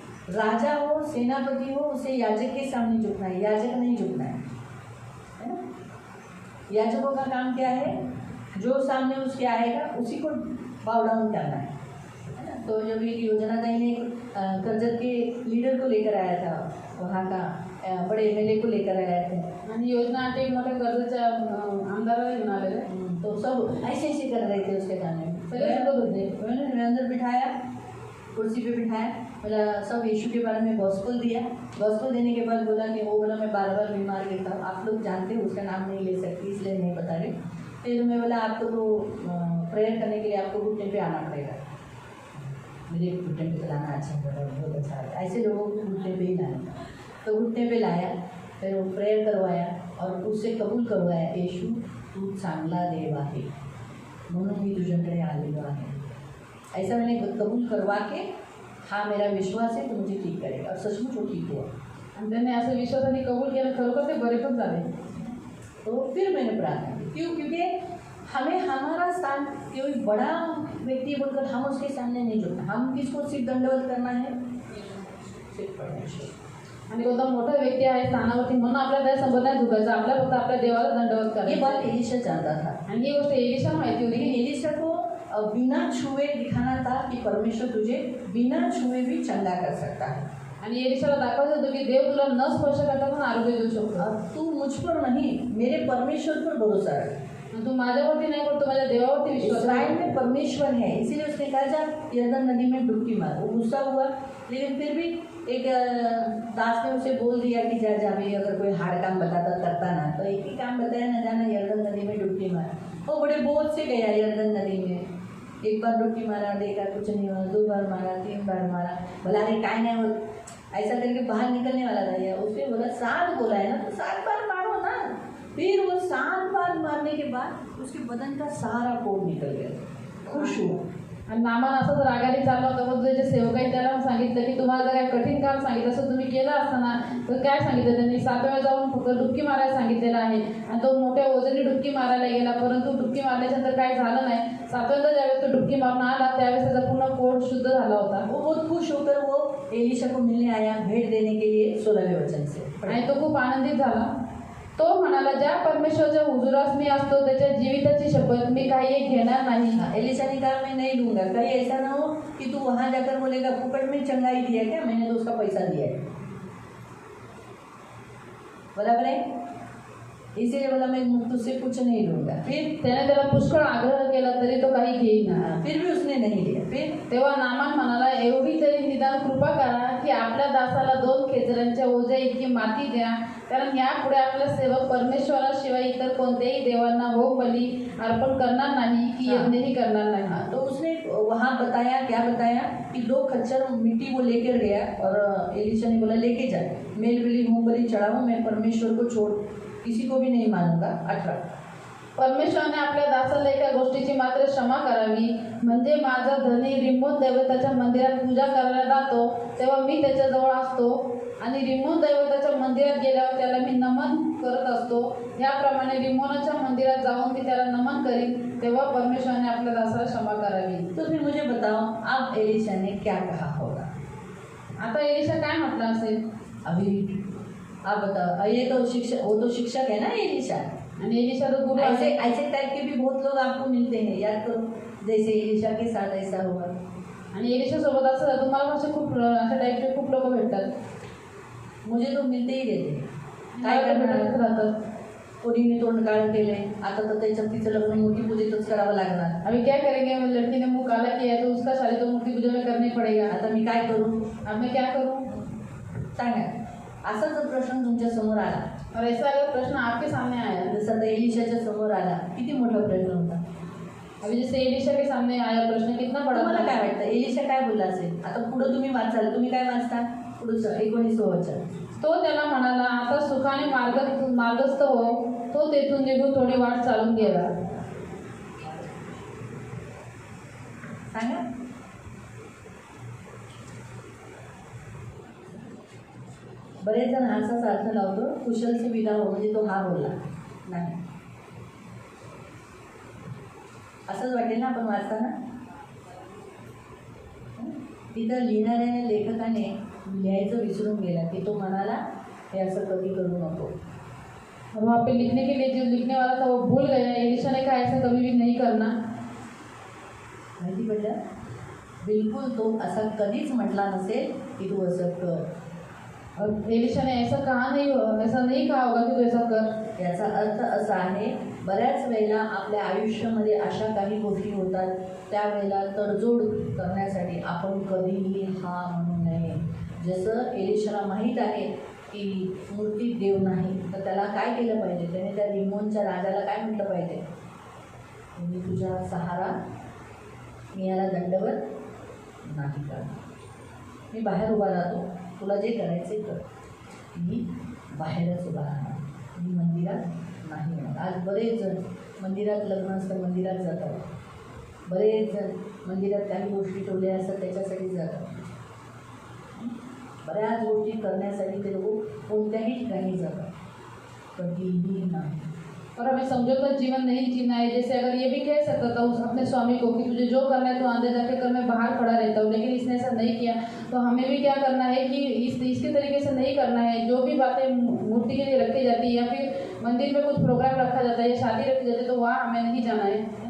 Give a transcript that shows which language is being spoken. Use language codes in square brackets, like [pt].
[hi] राजा हो, सेनापति हो, उसे याजक के सामने झुकना है, याजक नहीं झुकना है ना। याजकों का काम क्या है? जो सामने उसके आएगा उसी को बाव डाउन करना है ना। तो जब एक योजना दाई ने कर्जत के लीडर को लेकर आया था, वहाँ का बड़े एमएलए को लेकर आया थे, [mr] आणि योजना एक मोठ्या कर्जाच्या आमदाराला घेऊन आलेले. [hi] तो सब ऐसे ऐसे कर रहे थे उसके गाने में। [mr] सगळे शिकत होते. [hi] उन्होंने अंदर बिठाया, कुर्सी पे बिठाया, बोला सब यीशु के बारे में गॉस्पेल दिया। गॉस्पेल देने के बाद बोला कि वो बोला मैं बार बार बीमार गिरता हूँ, आप लोग जानते हो, उसका नाम नहीं ले सकती इसलिए नहीं बता रहे। फिर मैं बोला आपको तो प्रेयर करने के लिए आपको घुटने पे आना पड़ेगा। मुझे घुटने पे चलाना अच्छा लगा, बहुत अच्छा लगा। ऐसे लोगों को घुटने पे ही लाना, तो घुटने पे लाया, फिर वो प्रेयर करवाया और उससे कबूल करवाया, [mr] यीशु तू चांगला देव आहे म्हणून मी तुझ्याकडे आलेलो आहे। [hi] ऐसा मैंने कबूल करवा के, हाँ मेरा विश्वास है तो मुझे ठीक करेगा, और सचमुच वो ठीक हुआ। [mr] आणि त्याने असं विश्वासाने कबूल केलं, खरोखर ते बरे पण झाले. [hi] तो फिर मैंने प्रार्थना की, क्यों? क्योंकि हमें हमारा स्थान कोई बड़ा व्यक्ति बोलकर हम उसके सामने नहीं झुकना। हम किसको सिर्फ दंडवत करना है? सिर्फ परमेश्वर। [mr] आणि कोणता मोठा व्यक्ती आहे स्थानावरती म्हणून आपल्याला त्या संबंध नाही झुकायचं, आपल्या फक्त आपल्या देवाला दंडवत [hi] ये [mr] करायचं. [hi] बात एलिशा जानता था, [mr] आणि ही गोष्ट एलिशा माहिती होती. [hi] लेकिन एलिशा को बिना छुए दिखाना था कि परमेश्वर तुझे बिना छुए भी चंगा कर सकता है। [mr] आणि एलिशाला दाखवायचं होतं की देव तुला न स्पर्श करता पण आरोग्य देऊ शकतो. [hi] और तू मुझ पर नहीं, मेरे परमेश्वर पर भरोसा रख। [mr] आणि तू माझ्यावरती नाही पण तू माझ्या देवावरती विश्वास [hi] इस्राइल [mr] ठेव. [hi] में परमेश्वर है, इसीलिए उसने कहा जा यरदन नदी में डुबकी मार। वो गुस्सा हुआ, लेकिन फिर भी एक दास ने उसे बोल दिया कि जा जा भाई, अगर कोई हार्ड काम बताता करता ना, तो एक ही काम बताया ना, जाना यरदन नदी में डुबकी मार। वो बड़े बोझ से गया यरदन नदी में, एक बार डुबकी मारा, देखा कुछ नहीं हुआ, 2 बार मारा, 3 बार मारा, बोला अरे काय नहीं हो, ऐसा करके बाहर निकलने वाला था। या उसने बोला 7 बोला है ना, तो 7 बार मारो ना। फिर वो 7 बार मारने के बाद उसके बदन का सारा कोड निकल गया, खुश हुआ। [mr] आणि नामान असं जर रागाने चालला होता, मग त्याचे सेवक आहेत त्याला सांगितलं की तुम्हाला जर काही कठीण काम सांगितलं असं तुम्ही केलं असताना, तर काय सांगितलं त्यांनी? 7 वेळा जाऊन फक्त डुबकी मारायला सांगितलेलं आहे. आणि तो मोठ्या ओझाने डुबकी मारायला गेला, परंतु डुबकी मारल्यानंतर काही झालं नाही. 7व्यांदा ज्यावेळेस तो डुबकी मारून आला त्यावेळेस त्याचा पूर्ण कोड शुद्ध झाला होता. [hi] वो बहुत खुश होकर वो एलिशा को मिलने आया, भेंट देने के लिए 16वें वचन से। [mr] आणि तो खूप आनंदित झाला. तो म्हणाला ज्या परमेश्वराच्या हुजुरास मी असतो त्याच्या जीविताची शपथ मी काही एक घेणार नाही. [hi] एलिशा ने कहा मैं नहीं लूंगा, कहीं ऐसा ना हो कि तू वहां जाकर बोलेगा फुकट में चंगाई दिया क्या, मैंने तो उसका पैसा दिया है। बराबर है, इसीलिए बोला मैं तुझसे कुछ नहीं लूंगा। फिर [mr] त्याने त्याला पुष्कळ आग्रह केला तरी तो काही घेईना. [hi] फिर भी उसने नहीं लिया। फिर [mr] तेव्हा नामान म्हणाला एवढी तरी निदान कृपा करा की आपल्या दासाला 2 खेचरांच्या ओझ्या इतकी माती द्या, कारण यापुढे आपला सेवक परमेश्वराशिवाय इतर कोणत्याही देवांना होम बली अर्पण करणार नाही की यज्ञही करणार नाही. [hi] हाँ, तो उसने वहाँ बताया, क्या बताया कि 2 खच्चर मिट्टी वो लेकर गया, और एलिशा ने बोला लेके जा, मेल बलि होम बलि चढ़ाओ, मैं परमेश्वर को छोड़ किसी को भी नहीं मानूंगा। [mr] 18 परमेश्वराने आपल्या दासाला एका गोष्टीची मात्र क्षमा करावी, म्हणजे माझा धनी रिमोन दैवताच्या मंदिरात पूजा करायला जातो तेव्हा मी त्याच्याजवळ असतो, आणि रिमोन दैवताच्या मंदिरात गेल्यावर त्याला मी नमन करत असतो. याप्रमाणे रिमोनाच्या मंदिरात जाऊन मी त्याला नमन करीन, तेव्हा परमेश्वराने आपल्या दासाला क्षमा करावी. [hi] तो फिर मुझे बताओ अब एलिशा ने क्या कहा होगा? [mr] आता एलिशा काय म्हटलं असेल? [hi] अभी आप बताओ, ये तो शिक्षक, वो तो शिक्षक है ना एलिशा। [mr] आणि एलिशा तो गुरु [hi] ऐसे [mr] आहे. [hi] ऐसे टाइप के भी बहुत लोग आपको मिलते हैं, याद करो जैसे एलिशा के साथ ऐसा हुआ। [mr] आणि एलिशा सोबत असं तुम्हाला असे खूप अशा टाईपचे खूप लोक भेटतात. [hi] मुझे तो मिलते ही रहते हैं। [mr] काय काय करणार? भेटत राहतात. कोणीने तोंड काळं केले, आता तर त्याचं तिचं लग्न मूर्ती पूजेतच करावं लागणार। [hi] अभी क्या करेंगे, लड़की ने मुंह काला किया है तो उसका शादी तो मूर्ति पूजा में करनी पड़ेगा. [mr] आता मी काय करू? [hi] अब मैं क्या करूं? [mr] सांगा, असा जर प्रश्न तुमच्या समोर आला, [hi] और ऐसा अगर प्रश्न आपके सामने आया, [mr] जसं आता एलिशाच्या समोर आला, किती मोठा प्रश्न होता। [hi] अभी जैसे एलिशा के सामने आया प्रश्न कितना बड़ा [mr] तुम्हाला [hi] था. [mr] काय वाटतं एलिशा काय बोलला असेल? आता पुढे तुम्ही वाचाल, तुम्ही काय वाचता? पुढचं 19 वचन, तो त्याला म्हणाला आता सुखाने मार्गस्थ हो. तो तेथून निघून थोडी वाट चालून गेला. सांगा। बरेच जण हाच अर्थ लावतो, [hi] कुशल से विदा हो, [mr] म्हणजे तो हा बोलला नाही, असंच वाटेल ना आपण वाचताना. तिथं लिहिणाऱ्या लेखकाने लिहायचं विसरून गेला की तो म्हणाला हे असं कधी करू नको. [hi] और वहाँ पे लिखने के लिए जो लिखने वाला था वो भूल गया। एलिशा ने कहा ऐसा कभी भी नहीं करना। [mr] माहिती पडलं? बिलकुल तो असा कधीच म्हटला नसेल की तू असं कर. [hi] और एलिशा ने ऐसा नहीं कहा होगा कि तू ऐसा कर. [mr] याचा अर्थ असा आहे, बऱ्याच वेळेला आपल्या आयुष्यामध्ये अशा काही गोष्टी होतात त्यावेळेला तडजोड करण्यासाठी आपण कधीही हा म्हणू नये. जसं एलिशाला माहीत आहे की मूर्ती देव नाही, तर त्याला काय केलं पाहिजे? त्याने त्या रिमोनच्या राजाला काय म्हटलं पाहिजे? मी तुझा सहारा, मी याला दंडवत नाही करणार. मी बाहेर उभा राहतो, तुला जे करायचे कर. मी बाहेरच उभा राहणार, मी मंदिरात नाही येणार. आज बरेच जण मंदिरात लग्न असतं मंदिरात जातात, बरेच जण मंदिरात काही गोष्टी ठेवल्या असतात त्याच्यासाठी जातात. बऱ्याच गोष्टी करण्यासाठी ते लोक कोणत्याही ठिकाणी जातात, कधीही नाही. [hi] और हमें समझौता जीवन नहीं जीना है. जैसे अगर ये भी कह सकता था उस अपने स्वामी को कि तुझे जो करना है तो अंदर जाके कर, मैं बाहर खड़ा रहता हूँ, लेकिन इसने ऐसा नहीं किया. तो हमें भी क्या करना है कि इसके तरीके से नहीं करना है. जो भी बातें मूर्ति के लिए रखी जाती है या फिर मंदिर में कुछ प्रोग्राम रखा जाता है या शादी रखी जाती है तो वहाँ हमें नहीं जाना है.